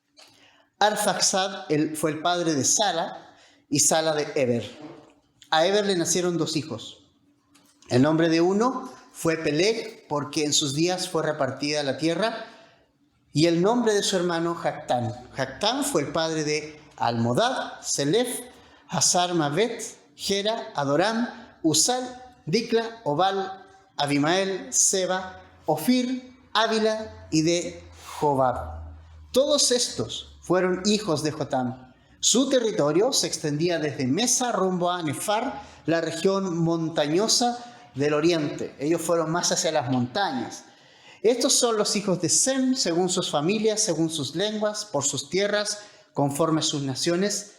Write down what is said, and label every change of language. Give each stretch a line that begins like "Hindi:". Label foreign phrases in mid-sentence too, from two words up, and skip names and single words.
Spanish: Arfaxad fue el padre de Sara y Sala de Eber. A Eber le nacieron 2 hijos. El nombre de uno fue Peleg, porque en sus días fue repartida la tierra, y el nombre de su hermano Jactán. Jactán fue el padre de Almodad, Selef, Hazar Mavet, Gera, Adoram, Usal, Dicla, Obal, Abimael, Seba, Ofir, Ávila y de Jobab. Todos estos fueron hijos de Jotam. Su territorio se extendía desde Mesa rumbo a Nefar, la región montañosa del oriente. Ellos fueron más hacia las montañas. Estos son los hijos de Sem, según sus familias, según sus lenguas, por sus tierras, conforme a sus naciones.